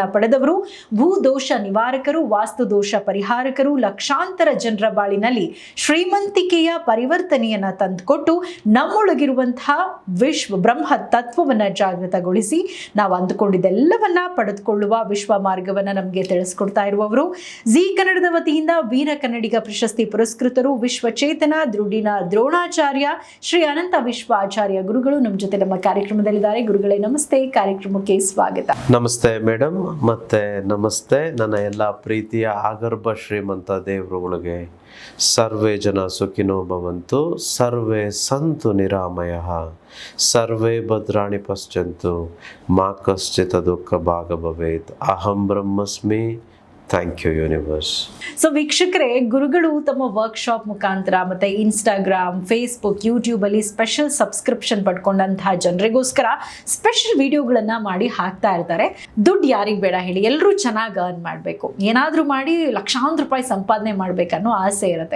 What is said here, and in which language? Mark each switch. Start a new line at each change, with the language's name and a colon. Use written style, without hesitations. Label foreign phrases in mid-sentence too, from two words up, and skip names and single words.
Kannada: ಪಡೆದವರು, ಭೂದೋಷ ನಿವಾರಕರು, ವಾಸ್ತು ದೋಷ ಪರಿಹಾರಕರು, ಲಕ್ಷಾಂತರ ಜನರ ಬಾಳಿನಲ್ಲಿ ಶ್ರೀಮಂತಿಕೆಯ ಪರಿವರ್ತನೆಯನ್ನ ತಂದುಕೊಟ್ಟು ನಮ್ಮೊಳಗಿರುವಂತಹ ವಿಶ್ವ ಬ್ರಹ್ಮ ತತ್ವವನ್ನ ಜಾಗೃತಗೊಳಿಸಿ ನಾವು ಅಂದುಕೊಂಡಿದ್ದೆಲ್ಲವನ್ನ ಪಡೆದುಕೊಳ್ಳುವ ವಿಶ್ವ ಮಾರ್ಗವನ್ನ ನಮಗೆ ತಿಳಿಸ್ಕೊಡ್ತಾ ಇರುವವರು, ಜಿ ಕನ್ನಡದ ವತಿಯಿಂದ ವೀರ ಕನ್ನಡಿಗ ಪ್ರಶಸ್ತಿ ಪುರಸ್ಕೃತರು, ವಿಶ್ವಚೇತನ ದ್ರುಡಿನ ದ್ರೋಣಾಚಾರ್ಯ ಶ್ರೀ ಅನಂತ ವಿಶ್ವ ಆಚಾರ್ಯ ಗುರುಗಳು ನಮ್ಮ ಜೊತೆ ನಮ್ಮ ಕಾರ್ಯಕ್ರಮದಲ್ಲಿದ್ದಾರೆ. ಗುರುಗಳೇ ನಮಸ್ತೆ, ಕಾರ್ಯಕ್ರಮಕ್ಕೆ ಸ್ವಾಗತ. ನಮಸ್ತೆ ಮೇಡಮ್, ಮತ್ತೆ ನಮಸ್ತೆ ನನ್ನ ಎಲ್ಲ ಪ್ರೀತಿಯ ಆಗರ್ಭ ಶ್ರೀಮಂತ ದೇವರುಗಳಿಗೆ.
Sanskrit: ಸರ್ವೇ ಜನ ಸುಖಿನೋ ಭವಂತು, ಸರ್ವೇ ಸಂತು ನಿರಾಮಯಃ, ಸರ್ವೇ ಭದ್ರಾಣಿ ಪಶ್ಯಂತು, ಮಾ ಕಶ್ಚಿತ್ ದುಃಖ ಭಾಗ ಭವೇತ್. ಅಹಂ ಬ್ರಹ್ಮಸ್ಮಿ.
English: thank you universe.
Kannada: ಸೊ ವೀಕ್ಷಕರೇ, ಗುರುಗಳು ತಮ್ಮ ವರ್ಕ್ಶಾಪ್ ಮುಖಾಂತರ ಮತ್ತೆ ಇನ್ಸ್ಟಾಗ್ರಾಮ್, ಫೇಸ್ಬುಕ್, ಯೂಟ್ಯೂಬ್ ಅಲ್ಲಿ
English: special subscription
Kannada: ಪಡ್ಕೊಂಡಂತಹ ಜನರಿಗೋಸ್ಕರ ಸ್ಪೆಷಲ್ ವಿಡಿಯೋಗಳನ್ನ ಮಾಡಿ ಹಾಕ್ತಾ ಇರ್ತಾರೆ. ದುಡ್ಡು ಯಾರಿಗೆ ಬೇಡ ಹೇಳಿ, ಎಲ್ಲರೂ ಚೆನ್ನಾಗಿ ಅರ್ನ್ ಮಾಡಬೇಕು, ಏನಾದರೂ ಮಾಡಿ ಲಕ್ಷಾಂತರ ರೂಪಾಯಿ ಸಂಪಾದನೆ ಮಾಡ್ಬೇಕನ್ನೋ ಆಸೆ ಇರುತ್ತೆ.